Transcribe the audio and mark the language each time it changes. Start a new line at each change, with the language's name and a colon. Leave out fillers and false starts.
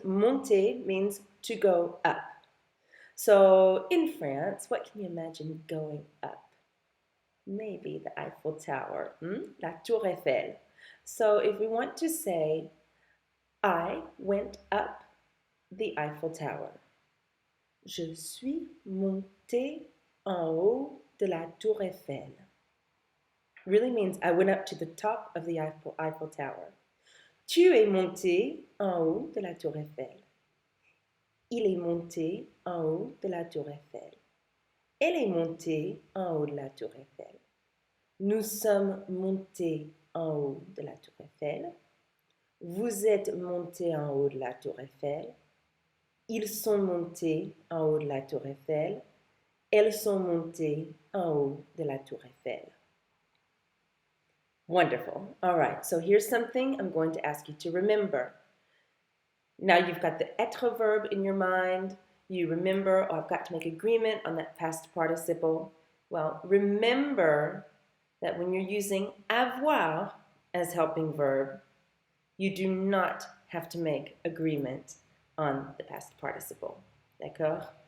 English: Monter means to go up. So in France, what can you imagine going up? Maybe the Eiffel Tower, la Tour Eiffel. So if we want to say, I went up the Eiffel Tower.
French: Je suis monté en haut de la Tour Eiffel.
English: Really means I went up to the top of the Eiffel Tower.
French: Tu es monté en haut de la Tour Eiffel. Il est monté en haut de la Tour Eiffel. Elle est montée en haut de la tour Eiffel. Nous sommes montés en haut de la tour Eiffel. Vous êtes montés en haut de la tour Eiffel. Ils sont montés en haut de la tour Eiffel. Elles sont montées en haut de la tour Eiffel.
English: Wonderful. All right, so here's something I'm going to ask you to remember. Now you've got the être verb in your mind. You remember, oh, I've got to make agreement on that past participle. Well, remember that when you're using avoir as helping verb, you do not have to make agreement on the past participle.
French: D'accord?